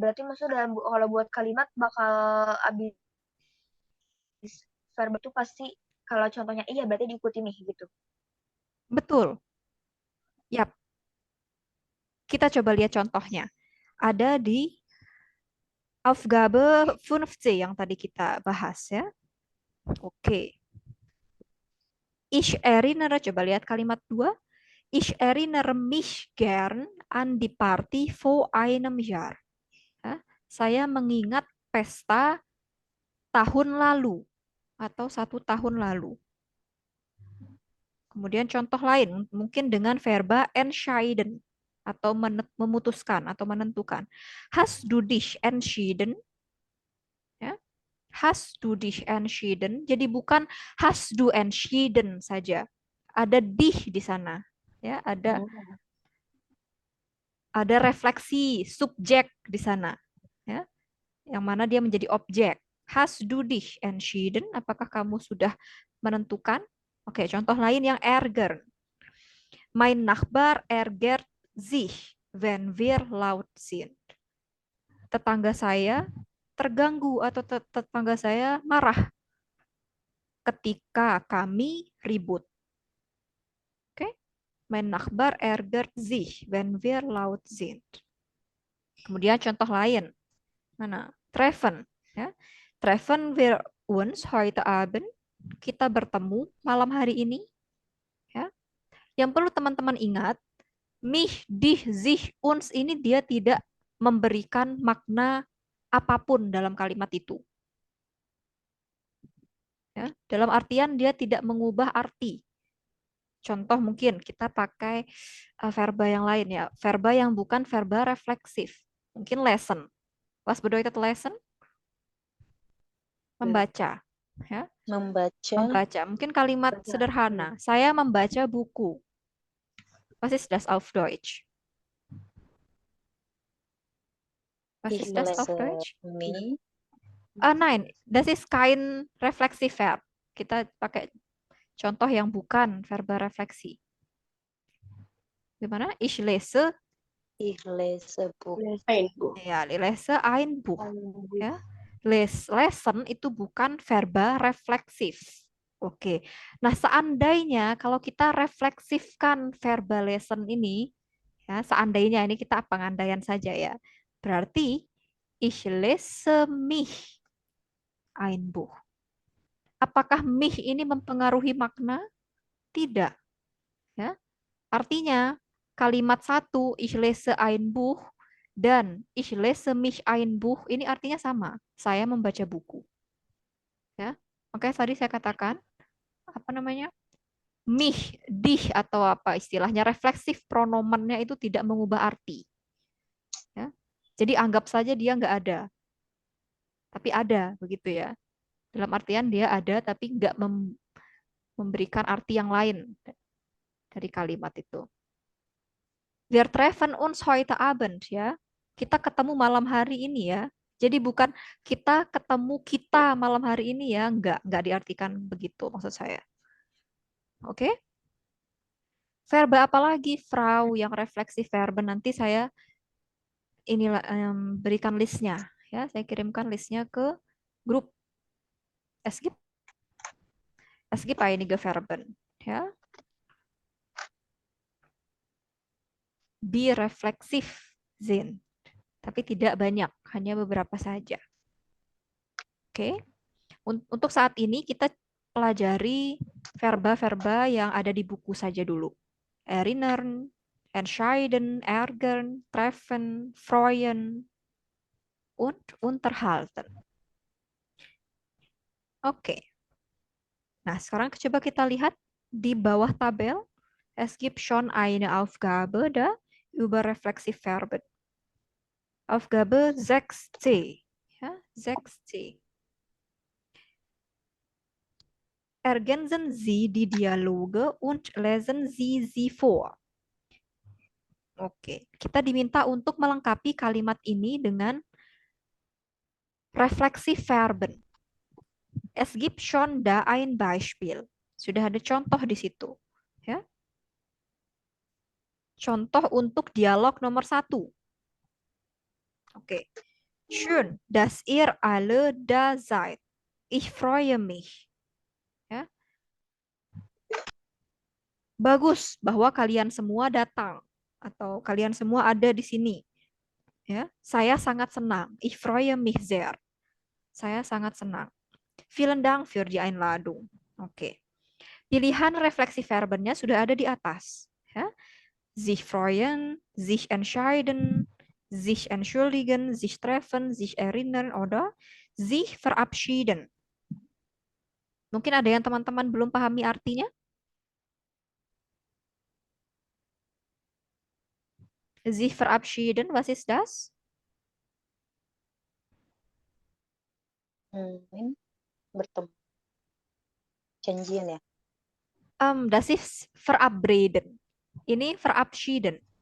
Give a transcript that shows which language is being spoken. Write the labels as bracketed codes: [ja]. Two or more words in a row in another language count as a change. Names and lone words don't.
[id] Berarti maksudnya kalau buat kalimat bakal habis verba itu pasti kalau contohnya iya berarti diikuti mih gitu. Betul. Yap. Kita coba lihat contohnya. Ada di Aufgabe 5C yang tadi kita bahas ya. Oke. [de] Ich erinnere, [id] coba lihat kalimat 2. [de] Ich erinnere mich gern an die Party vor einem Jahr. [id] Ya, saya mengingat pesta tahun lalu atau 1 tahun lalu. Kemudian contoh lain, mungkin dengan verba entscheiden atau memutuskan atau menentukan. [de] Hast du dich entschieden? [id] Ya. [de] Hast du dich entschieden? [id] Jadi bukan [de] hast du entschieden [id] saja. Ada dich di sana. Ya, ada refleksi subjek di sana. Ya. Yang mana dia menjadi objek. [de] Hast du dich entschieden? [id] Apakah kamu sudah menentukan? Oke, contoh lain yang ärgern. [de] Mein Nachbar ärgert sich, wenn wir laut sind. [id] Tetangga saya terganggu atau tetangga saya marah ketika kami ribut. Oke? [de] Mein Nachbar ärgert sich, wenn wir laut sind. [id] Kemudian contoh lain. Mana? Treffen. Ya. [de] Treffen wir uns heute Abend. [id] Kita bertemu malam hari ini. Ya. Yang perlu teman-teman ingat, [de] mich, dich, sich, uns [id] ini dia tidak memberikan makna apapun dalam kalimat itu. Ya, dalam artian dia tidak mengubah arti. Contoh mungkin kita pakai verba yang lain ya, verba yang bukan verba refleksif. Mungkin lesson. [de] Was bedeutet lesson? Membaca. Ya. [id] Membaca. Mungkin kalimat sederhana. Saya membaca buku. [de] Was ist das auf Deutsch? Was ist das auf Deutsch? Nein, das ist kein [en] reflexive verb. [id] Kita pakai contoh yang bukan verba refleksi. Gimana? [de] Ich lese Buch. ya, lese ein Buch. [id] Ya. Lesson itu bukan verba refleksif. Oke. Nah, seandainya kalau kita refleksifkan verba lesson ini, ya, seandainya ini kita pengandaian saja ya. [de] Berarti ich lese mich ein Buch. [id] Apakah mich ini mempengaruhi makna? Tidak. Ya. Artinya kalimat satu [de] ich lese ein Buch [id] dan [de] ich lese mich ein Buch [id] ini artinya sama. Saya membaca buku. Ya. Oke, tadi saya katakan apa namanya? [de] Mich, dich [id] atau apa istilahnya refleksif pronomennya itu tidak mengubah arti. Ya. Jadi anggap saja dia nggak ada. Tapi ada begitu ya. Dalam artian dia ada tapi nggak memberikan arti yang lain dari kalimat itu. [de] Wir treffen uns heute Abend ya. [id] Kita ketemu malam hari ini ya. Jadi bukan kita ketemu kita malam hari ini ya, enggak diartikan begitu maksud saya. Oke? Verba apa lagi, Frau, yang refleksi verba nanti saya inilah berikan listnya ya. Saya kirimkan listnya ke grup. [de] Es gibt einige Verben ya. Birefleksif sind. [id] Tapi tidak banyak, hanya beberapa saja. Oke. Untuk saat ini kita pelajari verba-verba yang ada di buku saja dulu. [de] Erinnern, entscheiden, ärgern, treffen, freuen, und unterhalten. [id] Oke. Nah, sekarang coba kita lihat di bawah tabel. [de] Es gibt schon eine Aufgabe da über reflexive Verben. Aufgabe 6c. Ja, 6c. Ergänzen Sie die Dialoge und lesen Sie sie vor. [id] Oke, kita diminta untuk melengkapi kalimat ini dengan Refleksi Verben. [de] Es gibt schon da ein Beispiel. [id] Sudah ada contoh di situ. Ya. Contoh untuk dialog nomor 1. Oke. [de] Schön, dass ihr alle da seid. Ich freue mich. [id] Ya. Bagus bahwa kalian semua datang atau kalian semua ada di sini. Ya, saya sangat senang. [de] Ich freue mich sehr. [id] Saya sangat senang. [de] Vielen Dank für die Einladung. [id] Oke. Pilihan refleksi verbennya sudah ada di atas. Ya. [de] Sich freuen, sich entscheiden, sich entschuldigen, sich treffen, sich erinnern, oder sich verabschieden. [id] Mungkin ada yang teman-teman belum pahami artinya? [de] Sich verabschieden, was ist das? [id] Ini bertemu. Janjian ya? [de] Das ist verabreden. [id] Ini verabschieden.